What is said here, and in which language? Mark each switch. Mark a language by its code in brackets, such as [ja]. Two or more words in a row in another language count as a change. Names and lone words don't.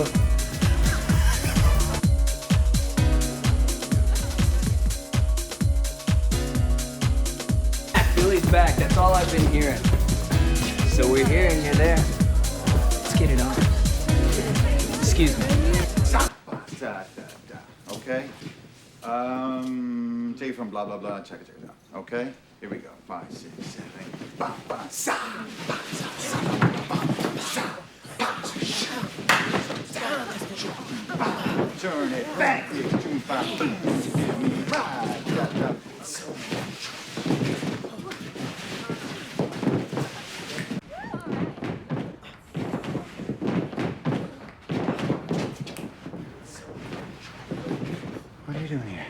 [en] Billy's back. That's all I've been hearing. So we're here and you're there. Let's get it on. Excuse me. Okay? Take it from blah, blah, blah, check it out. Okay? Here we go. 5, 6, 7, 8. Ba, ba, sa, ba, sa, sa, ba, sa, ba, sa. Turn it back. Give me right. What are you doing here?